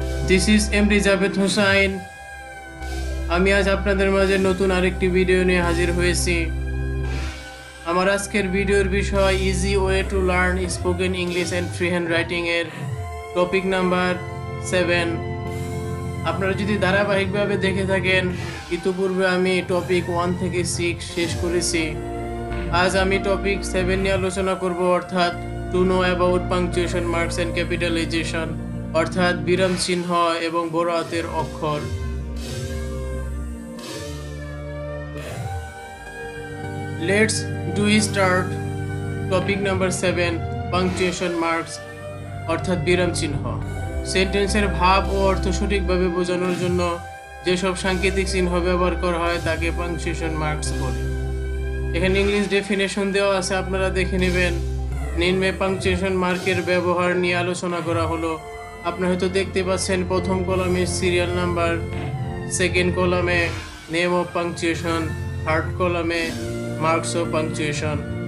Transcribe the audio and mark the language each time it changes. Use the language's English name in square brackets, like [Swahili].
[English] This is MD Javed Hussain. [Bangla] আমি আজ আপনাদের মাঝে নতুন আরেকটি ভিডিও নিয়ে হাজির হয়েছি। আমার আজকের ভিডিওর বিষয় [English] easy way to learn spoken English and free handwriting [Bangla] এর টপিক নাম্বার 7। আপনারা যদি ধারাবাহিকভাবে দেখে থাকেন, ইতিপূর্বে আমি টপিক 1 থেকে 6 শেষ করেছি। আজ আমি টপিক 7 নিয়ে আলোচনা করব, অর্থাৎ [English] to know about punctuation marks and capitalisation, [Bangla] অর্থাৎ বিরাম চিহ্ন এবং বড় হাতের অক্ষর। [English] Let's do start topic number 7, punctuation marks [Bangla] অর্থাৎ বিরাম চিহ্ন। সেন্টেন্সের ভাব ও অর্থ সঠিকভাবে বোঝানোর জন্য যেসব সাংকেতিক চিহ্ন ব্যবহার করা হয় তাকে পাংচুয়েশন মার্কস বলে। এখানে ইংলিশ ডেফিনেশন দেওয়া আছে, আপনারা দেখে নেবেন। নিম্নে পাংচুয়েশন মার্কের ব্যবহার নিয়ে আলোচনা করা হলো। আপনারা হয়তো দেখতে পাচ্ছেন প্রথম কলামে সিরিয়াল নাম্বার, সেকেন্ড কলামে [English] name of punctuation, [Bangla] থার্ড কলামে [English] Marks of punctuation.